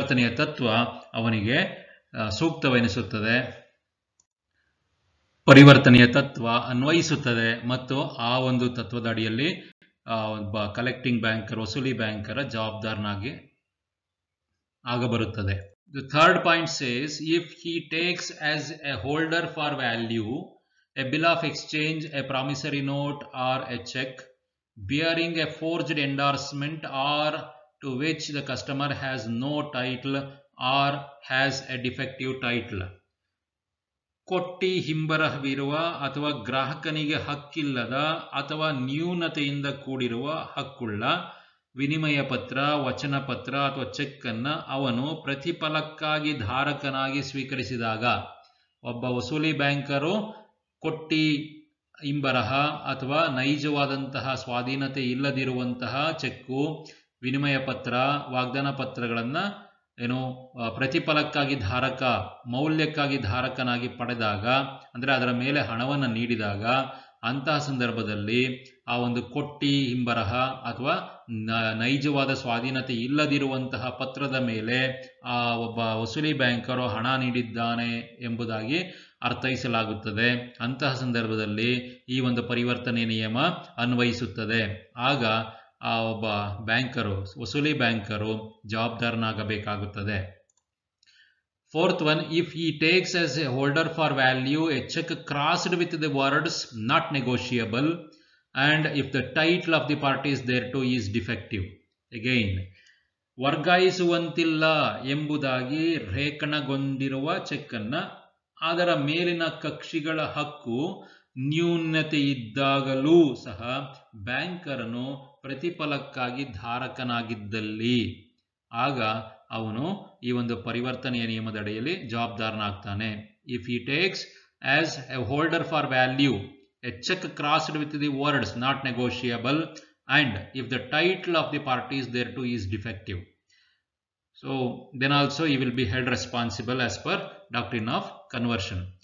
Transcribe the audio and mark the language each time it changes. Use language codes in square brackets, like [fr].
[kn] ತತ್ವ ಅವನಿಗೆ ಸೂಕ್ತವೆನಿಸುತ್ತದೆ, ಪರಿವರ್ತನೆಯ ತತ್ವ ಅನ್ವಯಿಸುತ್ತದೆ ಮತ್ತು ಆ ಒಂದು ತತ್ವದ ಅಡಿಯಲ್ಲಿ ಒಬ್ಬ ಕಲೆಕ್ಟಿಂಗ್ ಬ್ಯಾಂಕರ್, ವಸೂಲಿ ಬ್ಯಾಂಕರ ಜವಾಬ್ದಾರನಾಗಿ ಆಗಬರುತ್ತದೆ. [en] The third point says, if he takes as a holder for value a bill of exchange, a promissory note or a check bearing a forged endorsement or to which the customer has no title or has a defective title. [kn] ಕೊಟ್ಟಿ ಹಿಂಬರಹವಿರುವ ಅಥವಾ ಗ್ರಾಹಕನಿಗೆ ಹಕ್ಕಿಲ್ಲದ ಅಥವಾ ನ್ಯೂನತೆಯಿಂದ ಕೂಡಿರುವ ಹಕ್ಕುಳ್ಳ ವಿನಿಮಯ ಪತ್ರ, ವಚನ ಪತ್ರ ಅಥವಾ ಚೆಕ್ ಅನ್ನು ಅವನು ಪ್ರತಿಫಲಕ್ಕಾಗಿ ಧಾರಕನಾಗಿ ಸ್ವೀಕರಿಸಿದಾಗ, ಒಬ್ಬ ವಸೂಲಿ ಬ್ಯಾಂಕರು ಕೊಟ್ಟಿ ಇಂಬರಹ ಅಥವಾ ನೈಜವಾದಂತಹ ಸ್ವಾಧೀನತೆ ಇಲ್ಲದಿರುವಂತಹ ಚೆಕ್ಕು, ವಿನಿಮಯ ಪತ್ರ, ವಾಗ್ದಾನ ಪತ್ರಗಳನ್ನು ಪ್ರತಿಫಲಕ್ಕಾಗಿ ಮೌಲ್ಯಕ್ಕಾಗಿ ಧಾರಕನಾಗಿ ಪಡೆದಾಗ, ಅಂದರೆ ಅದರ ಮೇಲೆ ಹಣವನ್ನು ನೀಡಿದಾಗ, ಅಂತಹ ಸಂದರ್ಭದಲ್ಲಿ ಆ ಒಂದು ಕೊಟ್ಟಿ ಹಿಂಬರಹ ಅಥವಾ ನೈಜವಾದ ಸ್ವಾಧೀನತೆ ಇಲ್ಲದಿರುವಂತಹ ಪತ್ರದ ಮೇಲೆ ಆ ಒಬ್ಬ ವಸೂಲಿ ಬ್ಯಾಂಕರು ಹಣ ನೀಡಿದ್ದಾನೆ ಎಂಬುದಾಗಿ ಅರ್ಥೈಸಲಾಗುತ್ತದೆ. ಅಂತಹ ಸಂದರ್ಭದಲ್ಲಿ ಈ ಒಂದು ಪರಿವರ್ತನೆ ನಿಯಮ ಅನ್ವಯಿಸುತ್ತದೆ. ಆಗ ಆ ಒಬ್ಬ ಬ್ಯಾಂಕರು, ವಸೂಲಿ banker ಜವಾಬ್ದಾರನಾಗಬೇಕಾಗುತ್ತದೆ. [en] Fourth one, if he takes as a holder for value a check crossed with the words not negotiable and if the title of the parties thereto is defective. Again, [kn] ವರ್ಗಾಯಿಸುವಂತಿಲ್ಲ ಎಂಬುದಾಗಿ ರೇಖಣಗೊಂಡಿರುವ check ಅನ್ನು ಅದರ ಮೇಲಿನ ಕಕ್ಷಿಗಳ ಹಕ್ಕು ನ್ಯೂನತೆ ಇದ್ದಾಗಲೂ ಸಹ ಬ್ಯಾಂಕರನು ಪ್ರತಿಫಲಕ್ಕಾಗಿ ಧಾರಕನಾಗಿದ್ದಲ್ಲಿ ಆಗ ಅವನು ಈ ಒಂದು ಪರಿವರ್ತನೆಯ ನಿಯಮದ ಅಡಿಯಲ್ಲಿ ಜವಾಬ್ದಾರನಾಗ್ತಾನೆ. [en] If he takes as a holder for value a cheque crossed with the words not negotiable and if the title of the parties thereto is defective, so then also he will be held responsible as per doctrine of conversion.